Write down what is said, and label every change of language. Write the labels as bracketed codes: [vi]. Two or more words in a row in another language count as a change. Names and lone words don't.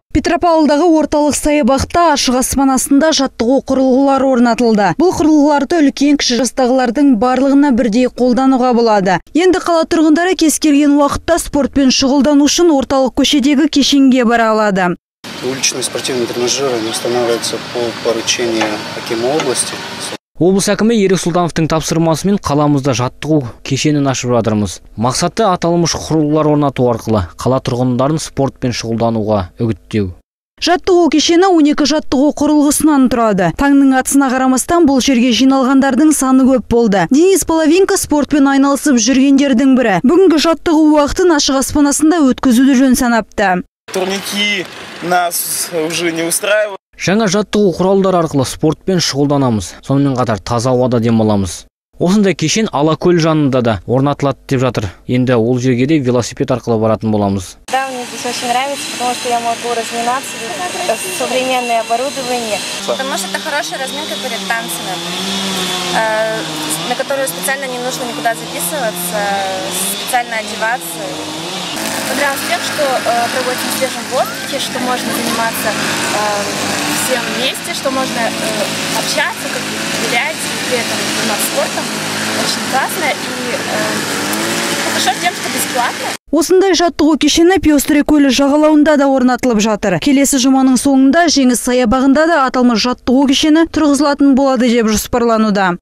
[kk] Петропавлдағы орталық саябақта ашық аспан астында жаттығу құрылғылары орнатылды. Бұл құрылғыларды үлкен кіші жастағылардың барлығына бірдей қолдануға болады. Енді қала тұрғындары кез келген уақытта спортпен шұғылдану үшін орталық көшедегі кешенге бара алады. [ru] Уличные спортивные тренажеры устанавливаются по поручению Акима области. [kk] Облыс әкімі Ерік Сұлтановтың тапсырмасымен қаламызда жаттығу кешенін ашып жатырмыз. Мақсаты аталмыш құрылғылар орнату арқылы қала тұрғындарын спортпен шұғылдануға үгіттеу. Жаттығу кешені 12 жаттығу құрылғысынан тұрады. Таңның атысына қарамастан бұл жерге жиналғандардың саны көп болды. Денис Половинка спортпен айналысып жүргендердің бірі. Бүгінгі жаттығу уақытын ашық аспан астында өткізуді жөн санапты. [ru] Турники нас уже не устраивают. [kk] Жаңа жаттығу құралдар арқылы спортпен шұғылданамыз. Сонымен қатар таза ауада демаламыз. Осындай кешен Алакөл жанында да орнатылады деп жатыр. Енді ол жерге де велосипед арқылы баратын боламыз. [ru] Да, мне здесь очень нравится, потому что я могу разминаться, современное оборудование. Потому что это хорошая разминка перед танцами, на которую специально не нужно никуда записываться, специально одеваться. Понравилось тем, что проводится в свежем воздухе, что можно заниматься всем вместе, что можно общаться, гулять, при этом заниматься спортом. Очень классно и хорошо тем, что бесплатно. [kk] Осындай жаттығу кешені Пёстрый көлі жағалауында да орнатылып жатыр. Келесі жұманың соңында Жеңіс саябағында да аталмыш жаттығу кешені тұрғызылатын болады деп жоспарлануда.